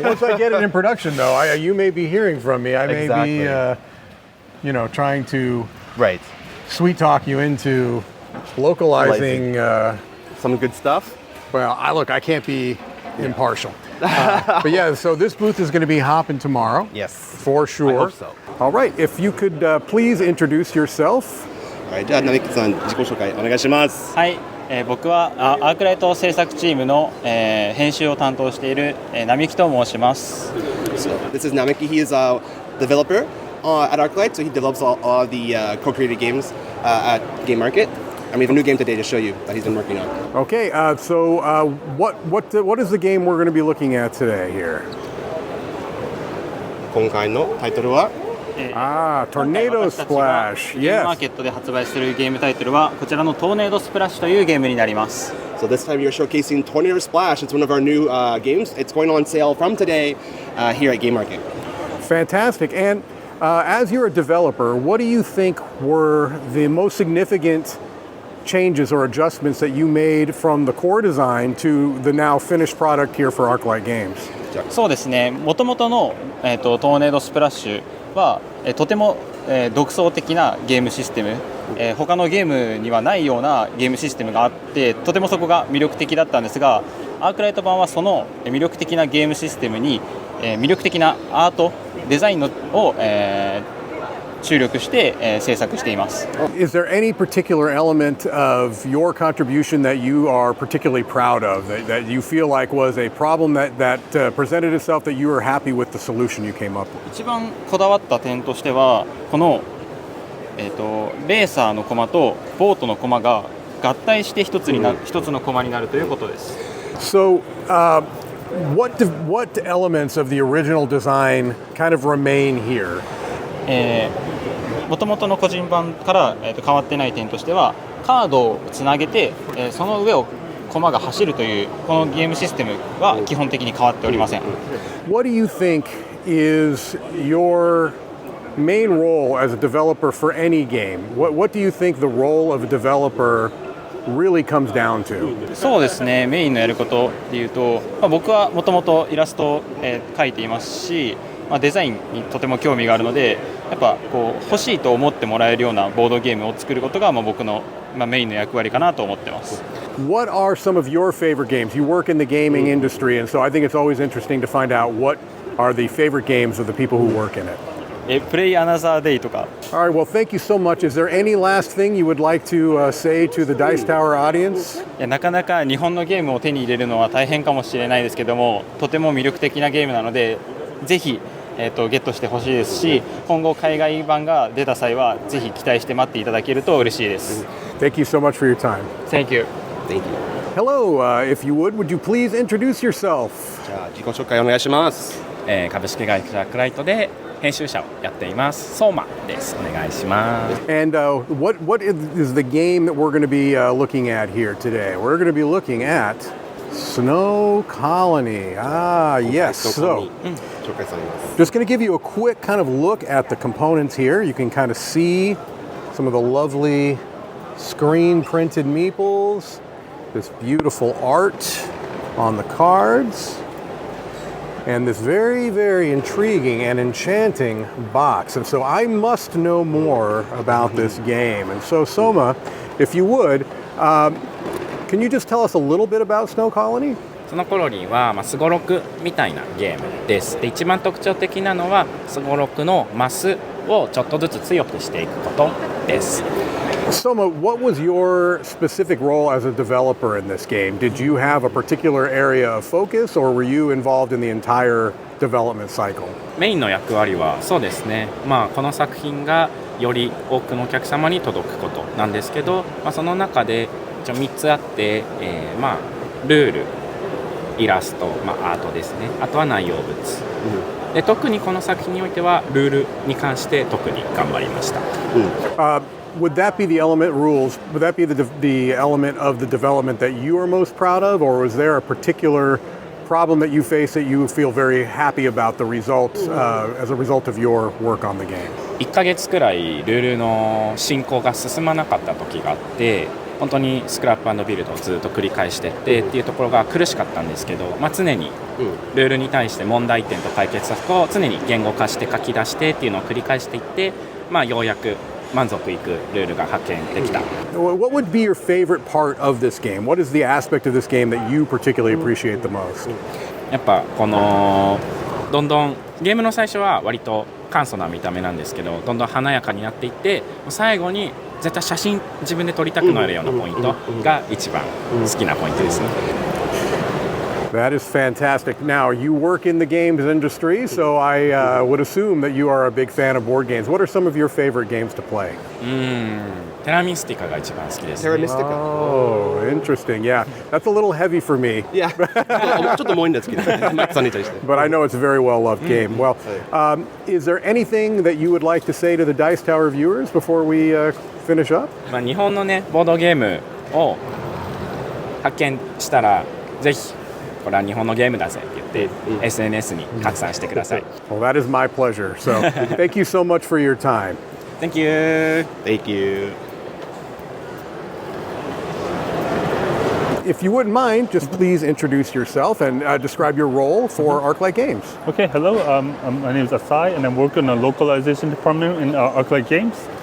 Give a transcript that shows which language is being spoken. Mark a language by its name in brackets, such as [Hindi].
[English] Once I get it in production, though, you may be hearing from me. I may be, you know, trying to sweet talk you into localizing some good stuff. Well, I can't be impartial. But yeah, so this booth is going to be hopping tomorrow. Yes. For sure. I hope so. All right, if you could please introduce yourself. [Japanese] はい、じゃあ並木さん自己紹介お願いします。はい、僕はアークライト制作チームの、編集を担当している、並木と申します。 [English] So this is Namiki. He is a developer at Arclight, so he develops all the co-created games at Game Market. And we have a new game today to show you that he's been working on. Okay, so what is the game we're going to be looking at today here? [Japanese] 今回のタイトルは [English] Tornado Splash. [Japanese] ゲームマーケットで発売しているゲームタイトルはこちらのトーネードスプラッシュというゲームになります。 [English] So this time you're showcasing Tornado Splash. It's one of our new games. It's going on sale from today here at Game Market. Fantastic. And as you're a developer, what do you think were the most significant changes or adjustments that you made from the core design to the now finished product here for Arclight Games? [Japanese] そうですね。元々の、トーネードスプラッシュは、とても、独創的なゲームシステム、他のゲームにはないようなゲームシステムがあってとてもそこが魅力的だったんですが、アークライト版はその魅力的なゲームシステムに、魅力的なアートデザインを、注力して、制作しています。 [English] Is there any particular element of your contribution that you are particularly proud of, that you feel like was a problem that presented itself that you were happy with the solution you came up with? [Japanese] 一番こだわった点としてはこの、レーサーのコマとボートのコマが合体して一つのコマになるということです。 [English] So, what elements of the original design kind of remain here? [Japanese] もともとの個人版から、変わってない点としてはカードをつなげて、その上をコマが走るというこのゲームシステムは基本的に変わっておりません。 [English] What do you think is your main role as a developer for any game? What do you think the role of a developer really comes down to? [Japanese] そうですね、メインのやることでいうと、僕はもともとイラストを、描いていますし、デザインにとても興味があるので、やっぱこう欲しいと思ってもらえるようなボードゲームを作ることが僕の、メインの役割かなと思ってます。 [English] What are some of your favorite games? You work in the gaming industry, and so I think it's always interesting to find out what are the favorite games of the people who work in it. [Japanese] Play Another Day とか。 [English] All right, well, thank you so much. Is there any last thing you would like to say to the Dice Tower audience? [Japanese] なかなか日本のゲームを手に入れるのは大変かもしれないですけども、とても魅力的なゲームなので、ぜひゲットしてほしいですし、今後海外版が出た際はぜひ期待して待っていただけると嬉しいです。 [English] Thank you so much for your time. Thank you. Thank you. Hello, if you would you please introduce yourself? [Japanese] じゃあ自己紹介お願いします。株式会社アークライトで編集者をやっています相馬です。お願いします。 [English] And what is the game that we're going to be looking at here today? We're going to be looking at Snow Colony. Yes. So, just going to give you a quick kind of look at the components here. You can kind of see some of the lovely screen printed meeples, this beautiful art on the cards, and this very, very intriguing and enchanting box. And so I must know more about this game. And so Soma, if you would, can you just tell us a little bit about Snow Colony? [Japanese] そのコロニーはスゴロクみたいなゲームです。で、一番特徴的なのはスゴロクのマスをちょっとずつ強くしていくことです。 [English] Soma, what was your specific role as a developer in this game? Did you have a particular area of focus, or were you involved in the entire development cycle? [Japanese] メインの役割はそうですね。この作品がより多くのお客様に届くことなんですけど、その中で3つあって、ルール、イラスト、アートですね。あとは内容物。で、特にこの作品においてはルールに関して特に頑張りました。 [English] Would that be the element rules? Would that be the element of the development that you are most proud of, or was there a particular problem that you face that you feel very happy about the results as a result of your work on the game? [Japanese] 1ヶ月くらいルールの進行が進まなかった時があって、本当にスクラップ&ビルドをずっと繰り返してっていうところが苦しかったんですけど、常にルールに対して問題点と解決策を常に言語化して書き出してっていうのを繰り返していって、ようやく満足いくルールが発見できた。 [English] What would be your favorite part of this game? What is the aspect of this game that you particularly appreciate the most? [Japanese] やっぱこのどんどんゲームの最初は割と簡素な見た目なんですけど、どんどん華やかになっていって、最後に絶対写真自分で撮りたくなるようなポイントが一番好きなポイントですね。 [English] That is fantastic. Now, you work in the games industry, so I would assume that you are a big fan of board games. What are some of your favorite games to play? [Japanese] テラミスティカが一番好きですね。 [English] Terra Mystica. Oh, interesting. Yeah, that's a little heavy for me, Yeah. [Japanese] ちょっと重いんですけど、マイクさんに対して。 [English] but I know it's a very well-loved game. Well, is there anything that you would like to say to the Dice Tower viewers before we finish up? [Japanese] 日本のねボードゲームを発見したらぜひこれは日本のゲームだぜって言って、SNS に拡散してください。 [English] Well, that is my pleasure. So, thank you so much for your time. Thank you. Thank you. If you wouldn't mind, just please introduce yourself and describe your role for Arclight Games. Okay, hello. My name is Asai, and I'm working in the localization department in Arclight Games.